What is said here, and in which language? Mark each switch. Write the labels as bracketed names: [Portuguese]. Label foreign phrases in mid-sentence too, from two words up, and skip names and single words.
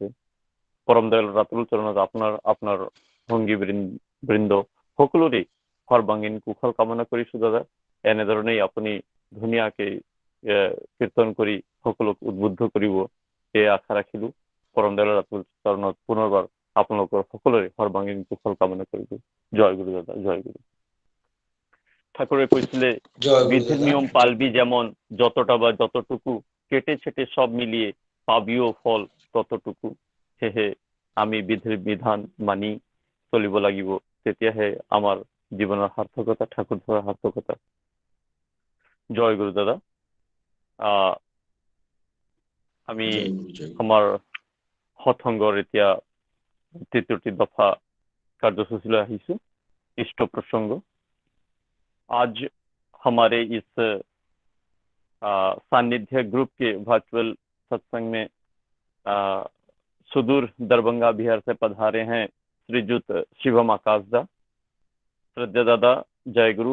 [Assamese] পৰম দয়াল ৰাতুল চৰণত আপোনাৰ সংগী বৃন্দ সকলোৰে সৰ্বাংগীন কুশল কামনা কৰিছো দাদা। এনেধৰণেই আপুনি ধুনীয়াকে কীৰ্তন কৰি সকলোক উদ্বুদ্ধ কৰিব, এই আশা ৰাখিলো। পৰম দয়াল ৰাতুল চৰণত পুনৰবাৰ আপোনালোকৰ সকলোৰে সৰ্বাংগীন কুশল কামনা কৰিলো। জয় গুৰু দাদা, জয় গুৰু। [Bangla] ঠাকুরে কইছিলে বিধির নিয়ম পালবি যেমন, যতটা বা যতটুকু, কেটে ছেটে সব মিলিয়ে পাবিও ফল ততটুকু। [Assamese] সেহে আমি বিধিৰ বিধান মানি চলিব লাগিব, তেতিয়াহে আমাৰ জীৱনৰ সাৰ্থকতা, ঠাকুৰ ধৰাৰ সাৰ্থকতা। জয় গুৰু দাদা। আমি [Bangla] জয় গুরু জয় গুরু। [Assamese] আমাৰ সৎসংগৰ এতিয়া তৃতীয়টি দফা কাৰ্যসূচীলৈ আহিছো। [Hindi] इष्ट प्रसंग। आज हमारे इस सानिध्य ग्रुप के वर्चुअल सत्संग में सुदूर दरभंगा बिहार से पधारे हैं श्रीजुत शिवम आकाशदा। श्रद्धा दादा, जय गुरु।